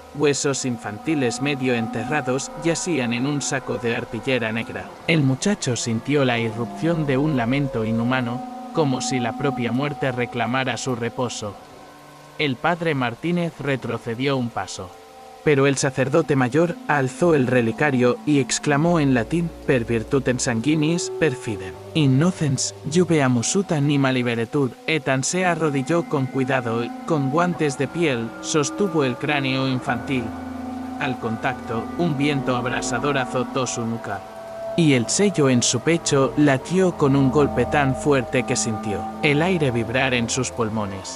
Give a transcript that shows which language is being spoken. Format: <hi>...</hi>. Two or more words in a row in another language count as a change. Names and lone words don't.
<es>Huesos infantiles medio enterrados yacían en un saco de arpillera negra. El muchacho sintió la irrupción de un lamento inhumano, como si la propia muerte reclamara su reposo. El padre Martínez retrocedió un paso, pero el sacerdote mayor alzó el relicario y exclamó en latín:</es> <la>per virtutem sanguinis perfidem, innocens jubeamus ut anima liberetur.</la> <es>Ethan se arrodilló con cuidado y, con guantes de piel, sostuvo el cráneo infantil. Al contacto, un viento abrasador azotó su nuca, y el sello en su pecho latió con un golpe tan fuerte que sintió el aire vibrar en sus pulmones.</es>